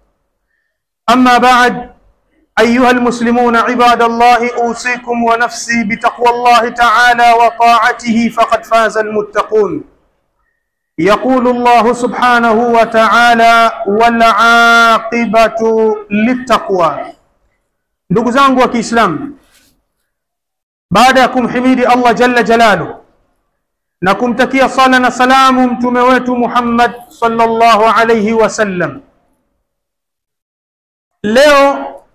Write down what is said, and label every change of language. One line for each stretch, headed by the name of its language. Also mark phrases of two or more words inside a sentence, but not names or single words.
Arabic: أما بعد، أيها المسلمون عباد الله، أوصيكم ونفسي بتقوى الله تعالى وطاعته فقد فاز المتقون. يقول الله سبحانه وتعالى: والعاقبة للتقوى.
Swahili: ndugu zangu wa Kiislamu, baada ya kumhimidi Allah
Arabic: جل جلاله
Swahili: na kumtakia sala na salamu mtume wetu Muhammad
Arabic: صلى الله عليه وسلم,
Swahili: leo